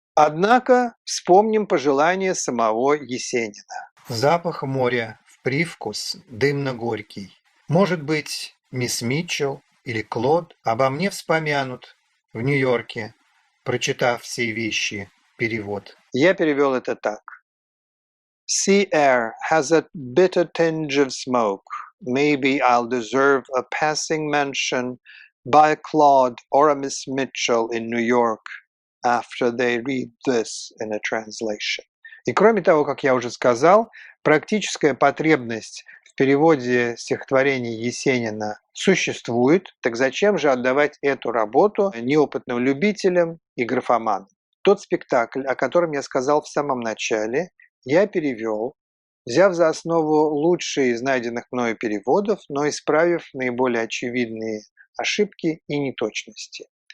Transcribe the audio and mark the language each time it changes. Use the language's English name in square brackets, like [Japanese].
[Russian] Однако вспомним пожелание самого Есенина. Запах моря в привкус дымно-горький. Может быть, мисс Митчелл или Клод обо мне вспомянут в Нью-Йорке, прочитав все вещи, перевод. Я перевел это так. [English] Sea air has a bitter tinge of smoke. Maybe I'll deserve a passing mention by a Claude or a Miss Mitchell in New York after they read this in a translation. [Russian] И кроме того, как я уже сказал, практическая потребность в переводе стихотворений Есенина существует, так зачем же отдавать эту работу неопытным любителям и графоманам? Тот спектакль, о котором я сказал в самом начале, я перевел, взяв за основу лучшие из найденных мною переводов, но исправив наиболее очевидные ошибки и неточности.